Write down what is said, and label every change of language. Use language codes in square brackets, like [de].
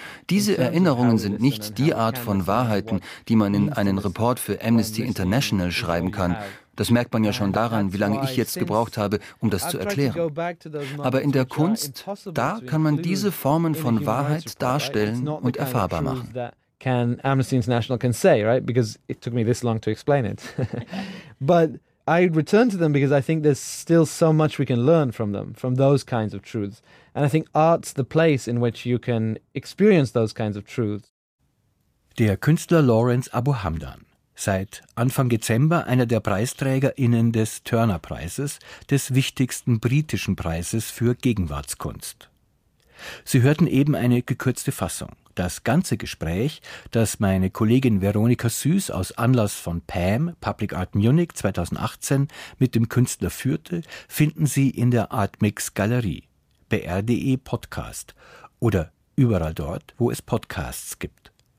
[de] Diese Erinnerungen sind nicht die Art von Wahrheiten, die man in einen Report für Amnesty International schreiben kann. Das merkt man ja schon daran, wie lange ich jetzt gebraucht habe, um das zu erklären. Aber in der Kunst, da kann man diese Formen von Wahrheit darstellen und erfahrbar machen. [en] Can Amnesty International can say, right? Because it took me this long to explain it. But I return to them because I think there's still so much we can learn from them, from those kinds of truths. And I think art's the place in which you can experience those kinds of truths. [de] Der Künstler Lawrence Abu Hamdan, seit Anfang Dezember einer der PreisträgerInnen des Turner-Preises, des wichtigsten britischen Preises für Gegenwartskunst. Sie hörten eben eine gekürzte Fassung. Das ganze Gespräch, das meine Kollegin Veronika Süß aus Anlass von PAM, Public Art Munich 2018, mit dem Künstler führte, finden Sie in der Artmix Galerie, BR.de Podcast oder überall dort, wo es Podcasts gibt.